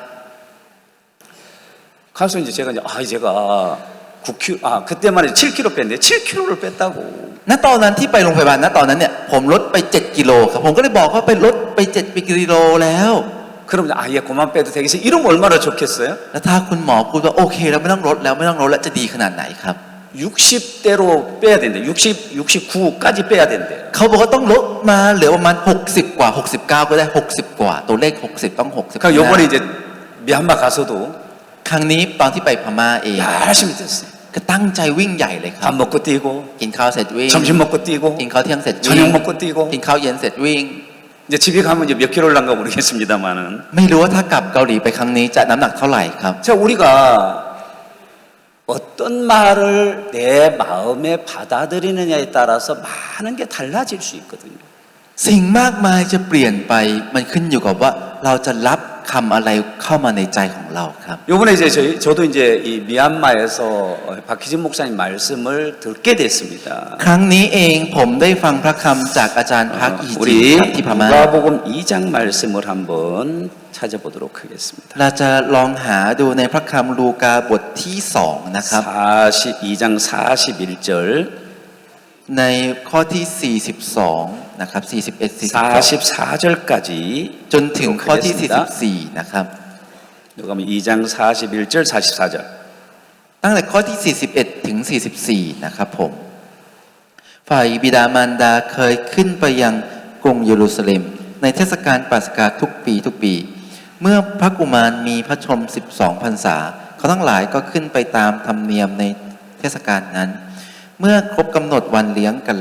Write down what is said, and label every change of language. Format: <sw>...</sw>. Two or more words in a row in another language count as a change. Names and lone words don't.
<ko>가서 이제 제가 제가 9kg, 그때만 해도 7kg 뺐는데 7kg를 뺐다고.</ko> <th>ณตอนนั้นที่ไปโรงพยาบาลณตอนนั้นเนี่ยผมลดไป 7 กิโลครับผมก็เลยบอกว่าไปลดไป7 กิโลแล้ว</th> <ko>그러면 예, 그만 빼도 되겠어요. 이러면 얼마나 좋겠어요?</ko> <th>แล้วถ้าคุณหมอพูดว่าโอเคแล้วไม่ต้องลดแล้วไม่ต้องลดแล้วจะดีขนาดไหนครับ</th> <ko>60대로 빼야 된대. 69까지 빼야 된대요.</ko> <th>เขาบอกว่าต้องลดมาเหลือประมาณ60 กว่า 69 ก็ได้ 60 กว่า ตัวเลข 60 ต้อง 60</th> <ko>그러니까 요번에 이제 미얀마 가서도</ko> <th>ครั้งนี้ตอนที่ไปพม่าเอง</th> <ko>열심히 뛰었어요.</ko> <th>ก็ตั้งใจวิ่งใหญ่เลยครับ</th> <ko>밥 먹고 뛰고</ko> <th>กินข้าวเสร็จวิ่ง</th> <ko>점심 먹고 뛰고</ko> <th>กินข้าวเที่ยงเสร็จวิ่ง</th> <ko>저녁 먹고 뛰고</ko> <th>กินข้าวเย็นเสร็จวิ่ง</th> <ko>이제 집에 가면 이제 몇 킬로를 난가 모르겠습니다만은</ko> <th>ไม่รู้ว่าถ้ากลับเกาหลีไปครั้งนี้จะน้ำหนักเท่าไหร่ครับ</th> <ko>자 우리가 어떤 말을 내 마음에 받아들이느냐에 따라서 많은 게 달라질 수 있거든요.</ko> <th>สิ่งมากมายจะเปลี่ยนไปมันขึ้นอยู่กับว่าเราจะรับคำอะไรเข้ามาในใจของเราครับ</th> <ko>요번에 이제 저도 이제 이 미얀마에서 박희진 목사님 말씀을 듣게 됐습니다.</ko> <th>ครั้งนี้เองผมได้ฟังพระคำจากอาจารย์พักอีจี</th> <ko>우리</ko> <th>ครับที่พม่า</th> <ko>누가복음 2장 말씀을 한번 찾아보도록 하겠습니다.</ko> <th>เราจะลองหาดูในพระคำลูกาบทที่2นะครับ</th> <ko>2장 41절</ko> <th>ในข้อที่ 42 นะครับ 41</th> <ko>44절까지</ko> <th>จนถึงข้อที่ 44 นะครับ</th> <ko>누가복음 2장 41절 44절</ko> <th>ตั้งแต่ข้อที่ 41 ถึง 44 นะครับผม ฝ่ายบิดามารดาเคยขึ้นไปยังกรุงเยรูซาเล็ม ในเทศกาลปัสกาทุกปี เมื่อพระกุมารมีพ ระชนม 12 พรรษา เขาทั้งหลายก็ขึ้นไปตามธรรมเนียมในเทศกาลนั้น เมื่อครบกำหนดวันเลี้ยงกัน</th>